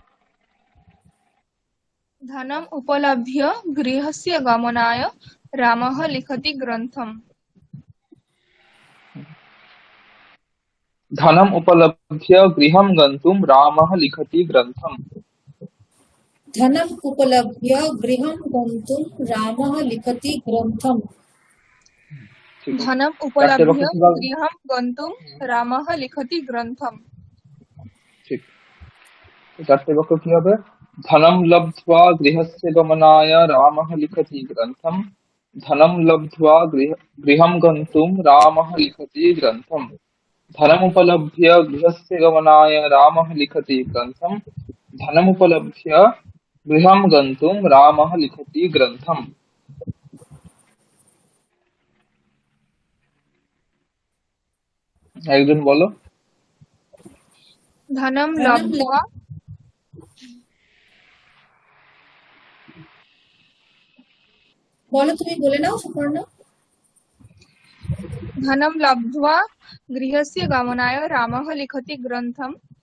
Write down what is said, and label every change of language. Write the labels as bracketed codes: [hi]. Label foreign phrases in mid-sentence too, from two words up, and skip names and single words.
[sa] धनम् उपलभ्य गृहस्य गमनाय रामः लिखति ग्रन्थम्। धनम उपलभ्य गृहं गन्तुं रामः लिखति ग्रन्थम। धनम् उपलभ्य गृहं गन्तुं रामः लिखति ग्रन्थम्। [bn] ঠিক আছে। [sa] धनम् [bn] চারটে বাক্য [sa] उपलभ्य [bn] কিভাবে? [sa] गृहं गन्तुं रामः लिखति ग्रन्थम्। [bn] ঠিক। তো চারটে বাক্য কি হবে? [sa] धनं लब्ध्वा गृहस्य गमनाय रामः लिखति ग्रन्थम्। धनं लब्ध्वा गृहं गन्तुं रामः लिखति ग्रन्थम्। धनमुपलभ्य गृहस्य गमनाय रामः लिखति ग्रन्थम्। धनमुपलभ्य गृहं गन्तुं रामः लिखति ग्रन्थम्। [bn] একজন বলো। [sa] धनं धनं लब्ध्वा [hi] बोलो, तुम्हें बोले ना सुपर्ण। [sa] धनं लब्ध्वा गृहस्य गमनाय रामः लिखति ग्रन्थम्।